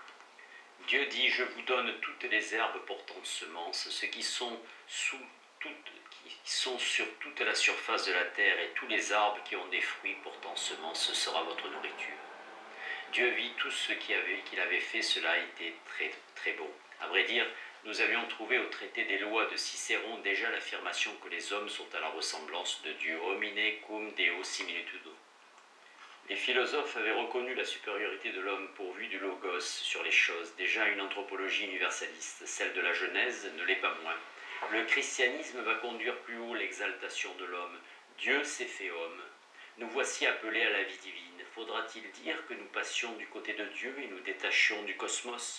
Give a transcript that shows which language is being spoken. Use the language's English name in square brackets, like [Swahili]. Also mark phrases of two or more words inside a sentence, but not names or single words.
[French] Dieu dit, je vous donne toutes les herbes portant semence, ceux qui sont sur toute la surface de la terre et tous les arbres qui ont des fruits portant semence, ce sera votre nourriture. Dieu vit tout ce qu'il avait fait, cela était très, très beau. À vrai dire, nous avions trouvé au traité des lois de Cicéron déjà l'affirmation que les hommes sont à la ressemblance de Dieu, [Latin] homine cum Deo similitudo. [French] Les philosophes avaient reconnu la supériorité de l'homme pourvu du logos sur les choses. Déjà une anthropologie universaliste, celle de la Genèse, ne l'est pas moins. Le christianisme va conduire plus haut l'exaltation de l'homme. Dieu s'est fait homme. Nous voici appelés à la vie divine. Faudra-t-il dire que nous passions du côté de Dieu et nous détachions du cosmos ?